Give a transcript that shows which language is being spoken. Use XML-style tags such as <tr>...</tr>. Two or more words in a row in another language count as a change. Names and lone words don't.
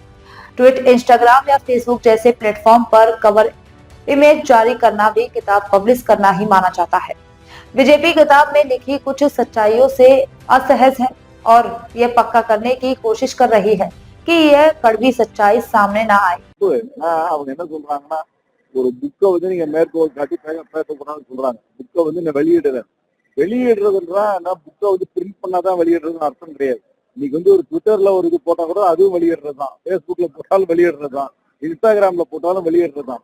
<hi>ट्वीट, इंस्टाग्राम या फेसबुक जैसे प्लेटफॉर्म पर कवर इमेज जारी करना भी किताब पब्लिश करना ही माना जाता है। बीजेपी किताब में लिखी कुछ सच्चाइयों से असहज है और ये पक्का करने की कोशिश कर रही है कि यह कड़वी सच्चाई सामने न आए।</hi> <ta>அவங்க என்ன சொல்றாங்கன்னா, ஒரு புக்கை வந்து நீங்க மேற்கோள் காட்டி பேசக்கூடாதுன்னு சொல்றாங்க. புக்கை வந்து நான் வெளியிடுறேன். வெளியிடுறதுன்றா புக்கை வந்து பிரிண்ட் பண்ணாதான் வெளியிடுறதுன்னு அர்த்தம் கிடையாது. இன்னைக்கு வந்து ஒரு ட்விட்டர்ல ஒரு இது போட்டா கூட அதுவும் வெளியிடுறதுதான், பேஸ்புக்ல போட்டாலும் வெளியிடுறதுதான், இன்ஸ்டாகிராம்ல போட்டாலும் வெளியிடுறதுதான்.</ta>